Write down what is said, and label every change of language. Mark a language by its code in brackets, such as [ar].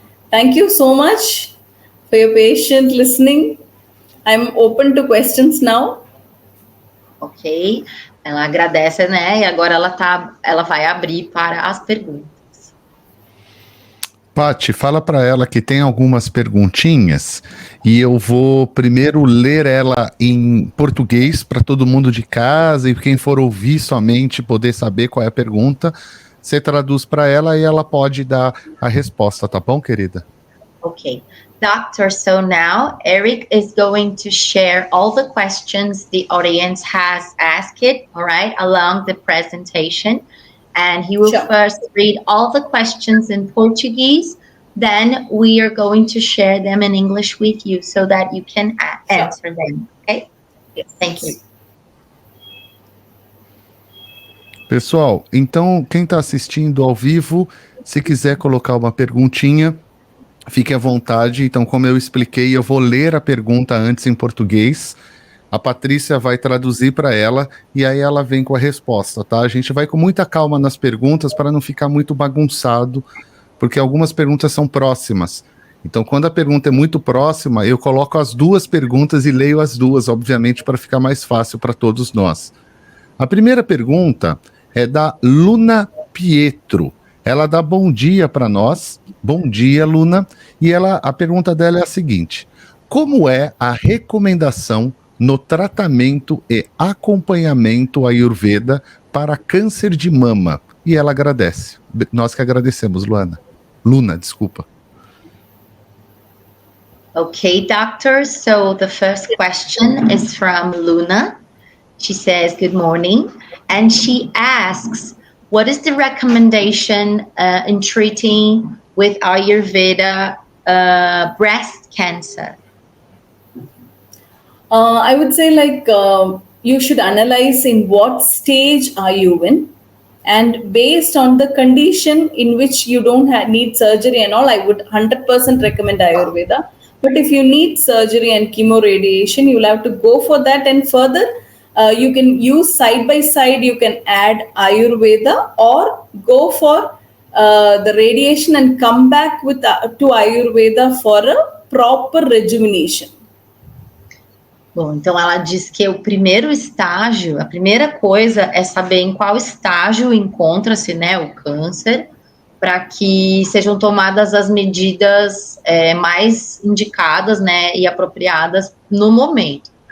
[en] Thank you so much for your patient listening. I'm open to questions now. Ok. [pt] Ela agradece, né? E agora ela vai abrir para as perguntas. Paty, fala para ela que tem algumas perguntinhas e eu vou primeiro ler ela em português para todo mundo de casa e quem for ouvir somente poder saber qual é a pergunta. Você traduz para ela e ela pode dar a resposta, tá bom, querida? Ok. [en] Doctor, so now Eric is going to share all the questions the audience has asked, all right, along the presentation. And he will first read all the questions in Portuguese. Then we are going to share them in English with you so that you can answer them. Okay? Yes. Thank you. [pt] Pessoal, então quem está assistindo ao vivo, se quiser colocar uma perguntinha, fique à vontade. Então, como eu expliquei, eu vou ler a pergunta antes em português. A Patrícia vai traduzir para ela e aí ela vem com a resposta, tá? A gente vai com muita calma nas perguntas para não ficar muito bagunçado, porque algumas perguntas são próximas. Então, quando a pergunta é muito próxima, eu coloco as duas perguntas e leio as duas, obviamente, para ficar mais fácil para todos nós. A primeira pergunta é da Luna Pietro. Ela dá bom dia para nós. Bom dia, Luna. E a pergunta dela é a seguinte: como é a recomendação no tratamento e acompanhamento Ayurveda para câncer de mama? E ela agradece. Nós que agradecemos, Luna, desculpa. [en] Okay, doctor. So the first question is from Luna. She says, good morning. And she asks, what is the recommendation in treating with Ayurveda breast cancer? I would say you should analyze in what stage are you in, and based on the condition in which you don't need surgery and all, I would 100% recommend Ayurveda. But if you need surgery and chemoradiation, you'll have to go for that, and further you can use side by side, you can add Ayurveda or go for the radiation and come back to Ayurveda for a proper rejuvenation. [pt] Bom, então ela diz que o primeiro estágio, a primeira coisa é saber em qual estágio encontra-se, né, o câncer, para que sejam tomadas as medidas mais indicadas, né, e apropriadas no momento.